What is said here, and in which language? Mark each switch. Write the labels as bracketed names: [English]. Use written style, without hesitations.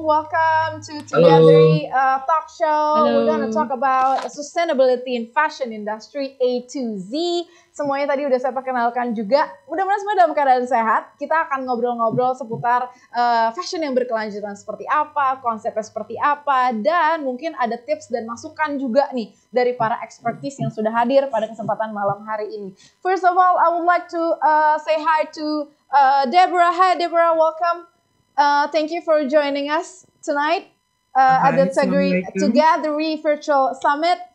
[English] Welcome to Together Talk Show. We're gonna talk about sustainability in fashion industry A to Z. [Indonesian] Semuanya tadi udah saya perkenalkan juga. Mudah-mudahan semua dalam keadaan sehat. Kita akan ngobrol-ngobrol seputar fashion yang berkelanjutan seperti apa, konsepnya seperti apa, dan mungkin ada tips dan masukan juga nih dari para expertise yang sudah hadir pada kesempatan malam hari ini. [English] First of all, I would like to say hi to Deborah. Hi Deborah, welcome. Thank you for joining us tonight at the Together Virtual Summit.